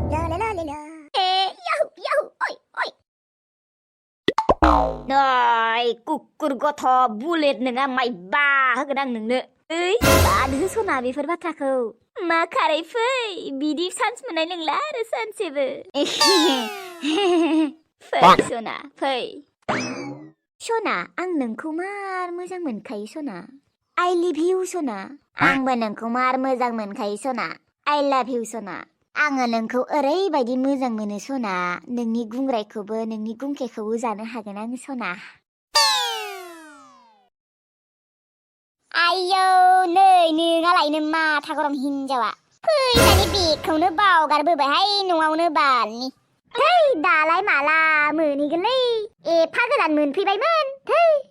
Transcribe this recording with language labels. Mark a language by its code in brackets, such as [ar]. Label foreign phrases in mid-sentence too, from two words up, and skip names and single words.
[brx] नै कुकुर गथ' बुलेट नङा मायबा होगोन आं नोंनो ओइ बाद होसना बेफोर बाथ्राखौ मा खारै फै बिदि चान्स मोननाय नंला आरो सानसेबो फै सना फै सना आं नोंखौ मार मोजां मोनखायो सना [en] I love you [brx] सना आंबो नोंखौ मार मोजां मोनखायो सना [en] I love you [brx] सना आङो नोंखौ ओरैबायदि मोजां मोनो सना नोंनि गुंग्रायखौबो नोंनि गुंखेखौबो जानो हागोन आं सना आयौ नै नोंहालायनो माथा गरम हिनजावा फैसानि बेगखौनो बावगारबोबायहाय न'आवनो बालनि थै दालाय माला मोनहैगोनलै एफा गोदान मोनफैबायमोन थै